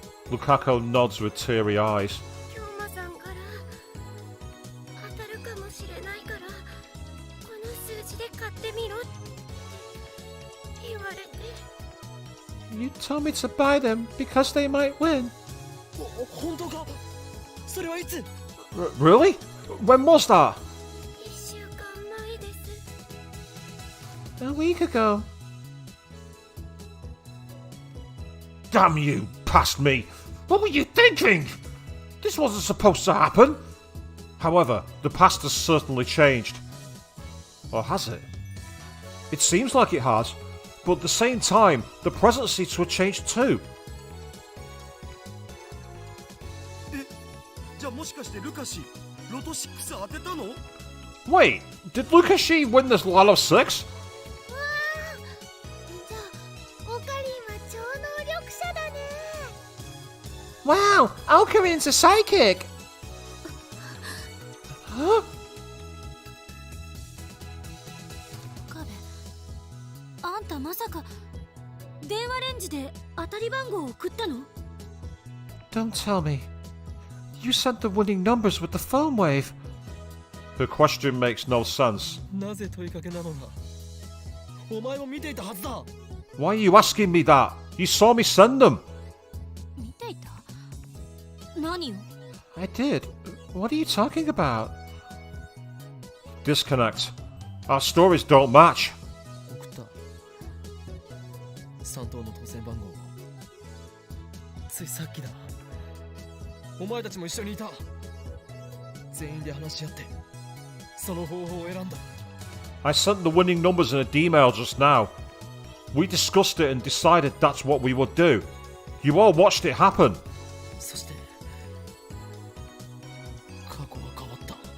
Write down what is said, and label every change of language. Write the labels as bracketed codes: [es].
[en] Lukaku nods with teary eyes. [ja] 京馬さんから当たるかもしれないからこの数字で買ってみろって言われて。 [en] You told me to buy them because they might win. [ja] 本当かそれはいつ？ [en] Really? When was that? [ja] 1週間前です。 [en] A week ago. Damn you, past me! What were you thinking? This wasn't supposed to happen. However, the past has certainly changed. Or has it? It seems like it has, but at the same time, the present seems to have changed too. [ja] じゃあもしかしてルカシロト6当てたの？ [en] Wait, did Lukashi win this lot of 6? [ja] わあ、じゃあオカリンは超能力者だね。 [en] Wow, Alkarin's a psychic! Huh? [ja] カベ、あんたまさか電話レンジで当たり番号を送ったの？ [en] Don't tell me. You sent the winning numbers with the phone wave. The question makes no sense. [ja] なぜ問いかけなのだ？お前も見ていたはずだ。 [en] Why are you asking me that? You saw me send them. [ja] 見ていた？何を？ [en] I did. What are you talking about? Disconnect. Our stories don't match. [ja] 送った。3等の当選番号。ついさっきだ。お前たちも一緒にいた。全員で話し合ってその方法を選んだ。 [en] I sent the winning numbers in a D-mail just now. We discussed it and decided that's what we would do. You all watched it happen. [ja] そして過去は変わった。